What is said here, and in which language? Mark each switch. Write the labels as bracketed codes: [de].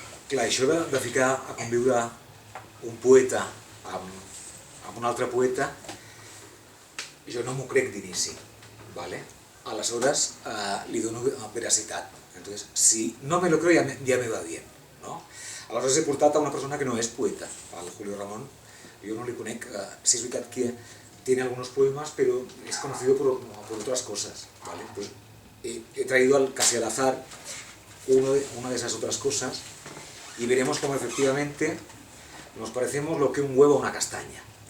[ca] Clar, això de ficar a conviure un poeta amb un altre poeta, jo no m'ho crec d'inici, ¿vale? Aleshores li dono veracitat. [es] Entonces, si no me lo creo, ya me va bien, ¿no? [ca] Aleshores he portat a una persona que no és poeta, al Julio Ramón. Jo no li conec, sí és veritat que [es] tiene algunos poemas, pero es conocido por otras cosas, ¿vale? Pues he traído casi al azar una de esas otras cosas y veremos cómo efectivamente nos parecemos lo que un huevo a una castaña.